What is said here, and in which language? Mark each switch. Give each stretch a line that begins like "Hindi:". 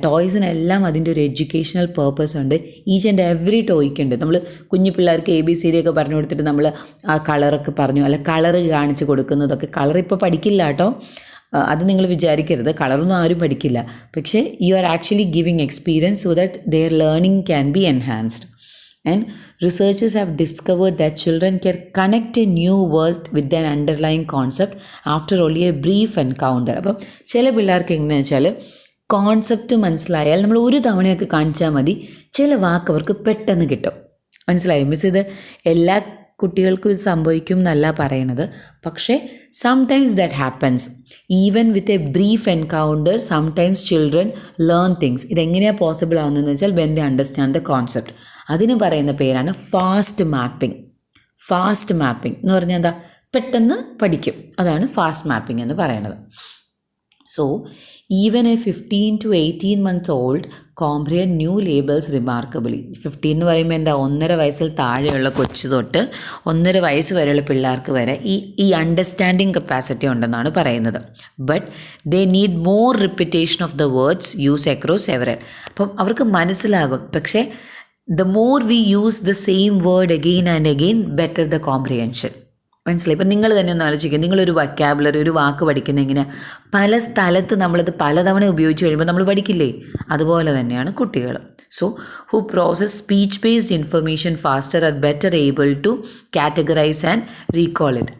Malayalam: ടോയ്സിനെല്ലാം അതിൻ്റെ ഒരു educational purpose ഉണ്ട്.
English: each and every
Malayalam: ടോയ്ക്കുണ്ട്. നമ്മൾ കുഞ്ഞു പിള്ളേർക്ക് ABCD ഒക്കെ പറഞ്ഞു കൊടുത്തിട്ട് നമ്മൾ ആ കളറൊക്കെ പറഞ്ഞു, അല്ല കളറ് കാണിച്ച് കൊടുക്കുന്നതൊക്കെ, കളർ ഇപ്പോൾ പഠിക്കില്ല കേട്ടോ, അത് നിങ്ങൾ വിചാരിക്കരുത്, കളറൊന്നും ആരും പഠിക്കില്ല.
English: പക്ഷേ you are actually giving experience so that their learning can be enhanced. And researchers have discovered that children can connect a new world with an underlying concept after only a brief encounter.
Malayalam: അപ്പം ചില പിള്ളേർക്ക് എങ്ങനെയാണെന്ന് വെച്ചാൽ concept മനസ്സിലായാൽ നമ്മൾ ഒരു തവണയൊക്കെ കാണിച്ചാൽ മതി, ചില വാക്ക് അവർക്ക് പെട്ടെന്ന് കിട്ടും. മനസ്സിലായോ മിസ്? ഇത് എല്ലാ കുട്ടികൾക്കും ഇത് സംഭവിക്കും എന്നല്ല പറയണത്, പക്ഷേ
English: Sometimes that happens. Even with a brief encounter sometimes children learn things.
Malayalam: ഇതെങ്ങനെയാണ് പോസിബിൾ ആവുന്നതെന്ന് വെച്ചാൽ
English: When they understand the concept.
Malayalam: അതിന് പറയുന്ന പേരാണ് ഫാസ്റ്റ് മാപ്പിംഗ്. ഫാസ്റ്റ് മാപ്പിംഗ് എന്ന് പറഞ്ഞാൽ എന്താ? പെട്ടെന്ന് പഠിക്കും, അതാണ് ഫാസ്റ്റ് മാപ്പിംഗ് എന്ന് പറയുന്നത്.
English: So even a 15 to 18 months old comprehend new labels remarkably.
Malayalam: 15 എന്ന് പറയുമ്പോൾ എന്താ? 1.5 വയസ്സിൽ താഴെയുള്ള കൊച്ചു തൊട്ട് 1.5 വയസ്സ് വരെയുള്ള പിള്ളേർക്ക് വരെ ഈ അണ്ടർസ്റ്റാൻഡിങ് കപ്പാസിറ്റി ഉണ്ടെന്നാണ് പറയുന്നത്.
English: But they need more repetition of the words use across several.
Malayalam: അപ്പം അവർക്ക് മനസ്സിലാകും, പക്ഷേ
English: the more we use the same word again and again, better the comprehension.
Malayalam: മനസ്സിലായി? ഇപ്പം നിങ്ങൾ തന്നെ ഒന്ന് ആലോചിക്കുക, നിങ്ങളൊരു വൊക്കാബുലറി, ഒരു വാക്ക് പഠിക്കുന്ന എങ്ങനെയാണ്? പല സ്ഥലത്ത് നമ്മളത് പലതവണ ഉപയോഗിച്ച് കഴിയുമ്പോൾ നമ്മൾ പഠിക്കില്ലേ? അതുപോലെ തന്നെയാണ് കുട്ടികൾ.
English: So who process speech based information faster are better able to categorise and recall it.